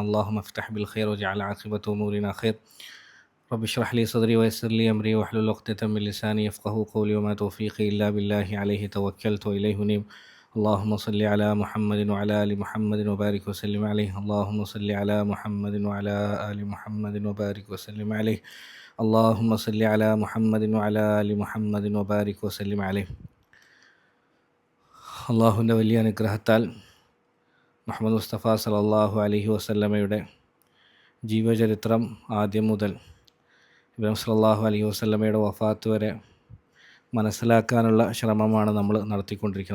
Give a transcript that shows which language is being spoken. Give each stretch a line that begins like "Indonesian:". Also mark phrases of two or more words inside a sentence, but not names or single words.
Arabic: اللهم افتح بالخير واجعل عاقبة أمورنا خير. رب اشرح لي صدري ويسر لي أمري واحلل عقدة من لساني يفقهوا قولي وما توفيقي إلا بالله عليه توكلت وإليه أنيب. اللهم صل على محمد وعلى آل محمد وبارك وسلم عليه. اللهم صل على محمد وعلى آل محمد وبارك وسلم عليه. اللهم صل على محمد وعلى آل محمد وبارك وسلم عليه.
Malayalam: അള്ളാഹുവിൻ്റെ വലിയ അനുഗ്രഹത്താൽ മുഹമ്മദ് മുസ്തഫ
Arabic: صلى الله عليه وسلم
Malayalam: ജീവചരിത്രം ആദ്യം മുതൽ ഇബ്രാഹിം
Arabic: صلى الله عليه وسلم
Malayalam: വഫാത്ത് വരെ മനസ്സിലാക്കാനുള്ള ശ്രമമാണ് നമ്മൾ നടത്തിക്കൊണ്ടിരിക്കുന്നത്.